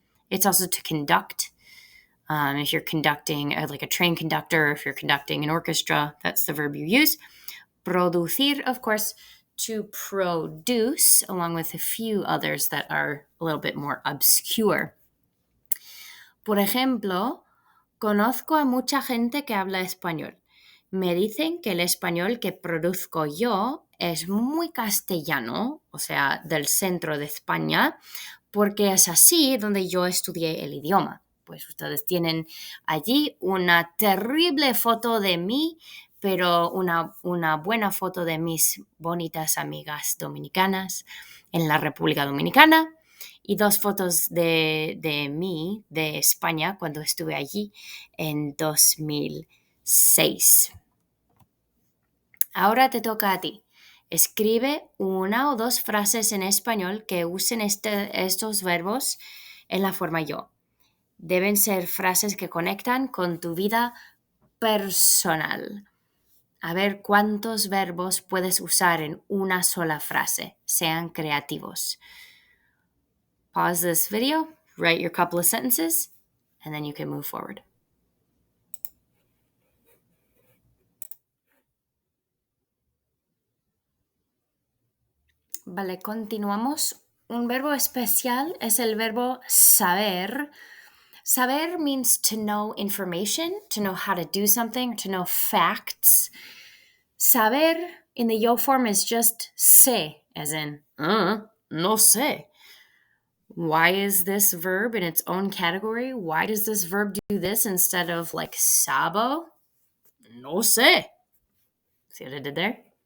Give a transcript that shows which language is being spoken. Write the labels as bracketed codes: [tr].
[en] It's also to conduct. If you're conducting like a train conductor, if you're conducting an orchestra, that's the verb you use. Producir, of course, to produce, along with a few others that are a little bit more obscure. [es] Por ejemplo, conozco a mucha gente que habla español. Me dicen que el español que produzco yo es muy castellano, o sea, del centro de España, porque es así donde yo estudié el idioma. Pues ustedes tienen allí una terrible foto de mí, pero una buena foto de mis bonitas amigas dominicanas en la República Dominicana y 2 fotos de mí, de España, cuando estuve allí en 2006. Ahora te toca a ti. Escribe 1 o 2 frases en español que usen estos verbos en la forma yo. Deben ser frases que conectan con tu vida personal. A ver cuántos verbos puedes usar en una sola frase. Sean creativos. [en] Pause this video, write your couple of sentences, and then you can move forward. [es] Vale, continuamos. Un verbo especial es el verbo saber. [en] Saber means to know information, to know how to do something, to know facts. Saber in the yo form is just sé, as in, [es] no sé. [en] Why is this verb in its own category? Why does this verb do this instead of like sabo? [es] No sé. [en] See what I did there?